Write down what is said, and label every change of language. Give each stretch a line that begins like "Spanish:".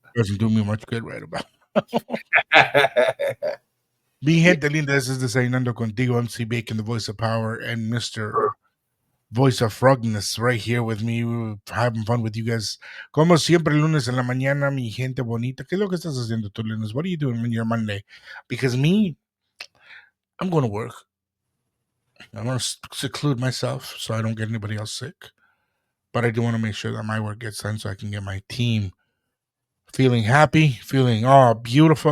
English: Doesn't do me much good right about.
Spanish: Mi gente linda,
English: this is Desayunando Contigo, MC Bacon, the voice of power, and Mr. Voice of Frogness right here with me, having fun with you guys.
Spanish: Como siempre, lunes en la mañana, mi gente bonita. ¿Qué es lo que estás haciendo tú, lunes?
English: What are you doing when you're Monday? Because me, I'm going to work. I want to seclude myself so I don't get anybody else sick. But I do want to make sure that my work gets done so I can get my team feeling happy, feeling beautiful.